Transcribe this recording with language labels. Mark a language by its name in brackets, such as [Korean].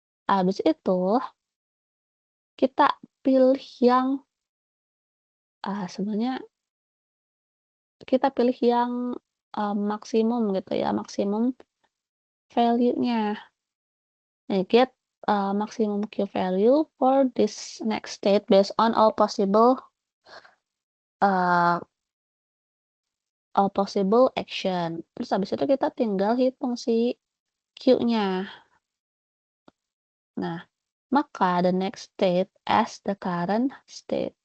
[Indonesian] Habis itu kita pilih yang, sebenarnya kita pilih yang, maksimum gitu ya, maksimum value-nya. [English] Nah, get, maximum Q value for this next state based on uh, all possible action. [Indonesian] Terus habis itu kita tinggal hitung si Q-nya. Nah, maka [English] the next state as the current state.